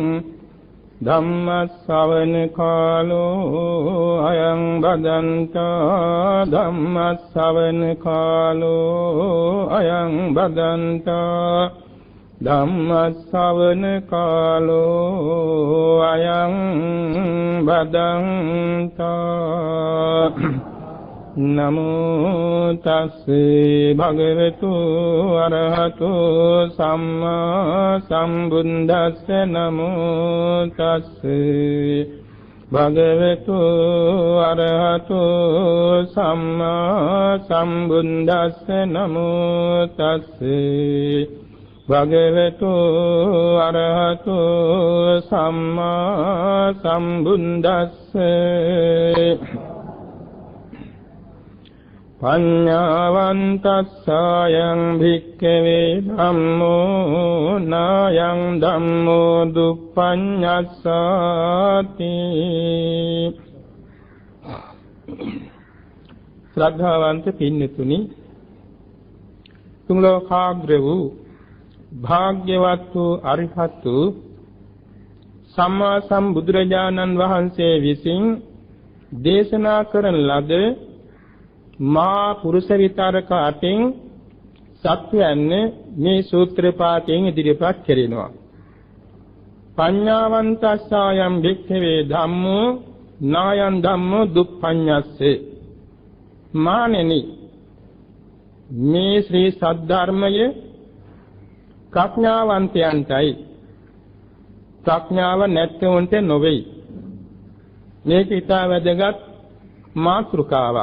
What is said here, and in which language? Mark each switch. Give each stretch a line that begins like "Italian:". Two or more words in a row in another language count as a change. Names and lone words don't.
Pali: धम्मश्रवण कालो अयं भदन्ता धम्मश्रवण कालो अयं भदन्ता धम्मश्रवण कालो अयं भदन्ता नमो तस्से भगवतु अरहतो सम्मा सम्बुद्धस्से नमो तस्से भगवतु अरहतो सम्मा सम्बुद्धस्से नमो तस्से भगवतु अरहतो सम्मा सम्बुद्धस्से पඤ්ඤාවන්තස්සායං භික්ඛවේ ධම්මෝ නායං ධම්මෝ දුප්පඤ්ඤස්සාති
Sinhala: ශ්‍රද්ධාවන්ත පින්නතුනි තුන් ලෝකාග්‍ර වූ භාග්‍යවත් වූ අරිහත් වූ සම්මා සම්බුදුරජාණන් වහන්සේ විසින් දේශනා කරන ලද මා පුරුෂ විතරක අටින් සත්‍යයන්නේ මේ සූත්‍ර පාඨයෙන් ඉදිරිපත් කෙරෙනවා.
Pali: පඤ්ඤාවන්තස්සායම් භික්ඛවේ ධම්මෝ නායං ධම්මෝ දුප්පඤ්ඤස්සේ
Sinhala: මානෙනි මේ ශ්‍රී සද්ධර්මය ප්‍රඥාවන්තයන්ටයි ප්‍රඥාව නැත්තුන්ට නොවේ. මේක ඊටා වැදගත් මාතෘකාවක්.